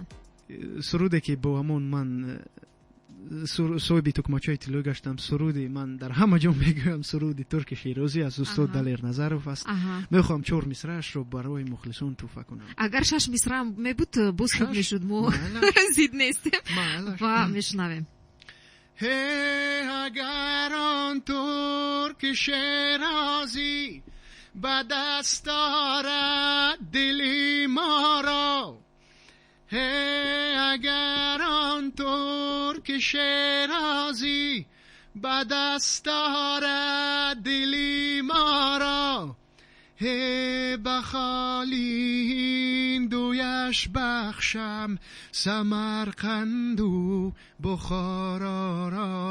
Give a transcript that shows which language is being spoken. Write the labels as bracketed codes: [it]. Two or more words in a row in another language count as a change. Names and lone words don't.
[tg] суруде ки бо ҳамон ман соҳиби тукмачаи тиллоӣ гаштам, суруди ман дар ҳама ҷо мегӯям, суруди турки широзӣ аз устод Далер Назаров аст. мехоҳам 4 мисраашро барои мухлисон туҳфа кунам. агар 6 мисра мебуд боз худ мешуд, мо зид нестем ва мешунавем. [fa] اگر آن ترک شیرازی به دست آرد دلی ما را، اگر آن ترک شیرازی به دست آرد دلی ما را، بخالی این دویش بخشم سمرقند و بخارا را.